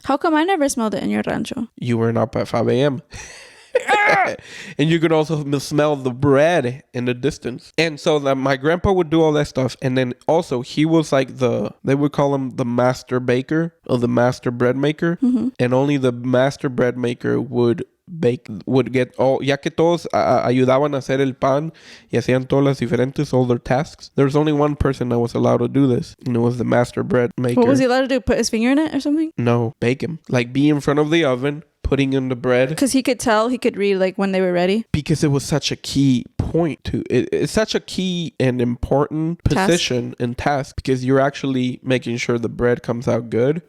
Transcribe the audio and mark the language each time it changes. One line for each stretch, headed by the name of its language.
English: How come I never smelled it in your rancho? You weren't up at 5 a.m. And you could also smell the bread in the distance. And so that my grandpa would do all that stuff. And then also he was like they would call him the master baker or the master bread maker. And only the master bread maker would get all,
Spanish: ya que todos ayudaban a hacer el pan y hacían todas las diferentes,
English: all their tasks. There's only one person that was allowed to do this, and it was the master bread maker. What was he allowed to do? Put his finger in it or something? No, bake him. Like be in front of the oven, putting in the bread. Because he could read like when they were ready. Because it was such a key point to it. It's such a key and important position and task, because you're actually making sure the bread comes out good.